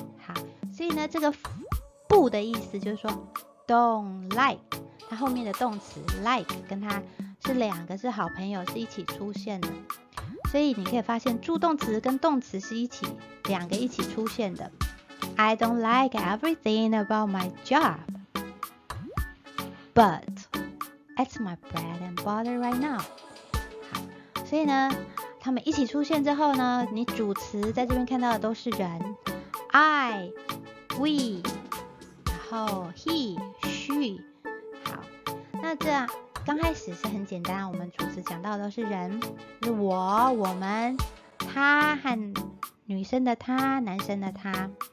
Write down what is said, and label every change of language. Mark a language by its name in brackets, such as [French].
[Chinese] 好，所以呢这个不的意思就是说 don't like， 它后面的动词 like 跟它是2个是好朋友，是一起出现的。所以你可以发现助动词跟动词是2个一起出现的。 [English] I don't like everything about my job, but it's my bread and butter right now。 [Chinese] 好，所以呢他们一起出现之后呢，你主词在这边看到的都是人， I we， 然后 he she。好，那这样刚开始是很简单，我们主词讲到的都是人，就是我、我们、他和女生的他、男生的他。